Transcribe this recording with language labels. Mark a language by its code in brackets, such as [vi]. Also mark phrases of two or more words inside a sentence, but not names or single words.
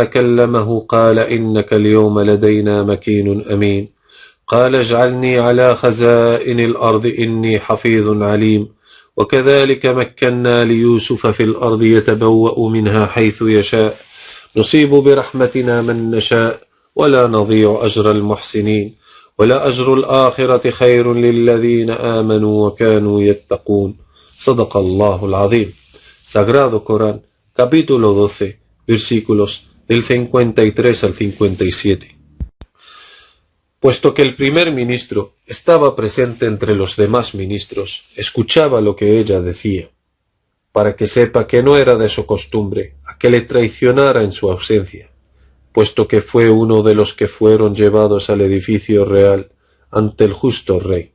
[ar] كلمه قال إنك اليوم لدينا مكين أمين قال اجعلني على خزائن الأرض إني حفيظ عليم وكذلك مكنا ليوسف في الأرض يتبوأ منها حيث يشاء نصيب برحمتنا من نشاء ولا نضيع أجر المحسنين ولا أجر الآخرة خير للذين آمنوا وكانوا يتقون صدق الله العظيم. [es] Sagrado Corán, capítulo 12, versículos del 53 al 57. Puesto que el primer ministro estaba presente entre los demás ministros, escuchaba lo que ella decía, para que sepa que no era de su costumbre a que le traicionara en su ausencia, puesto que fue uno de los que fueron llevados al edificio real ante el justo rey.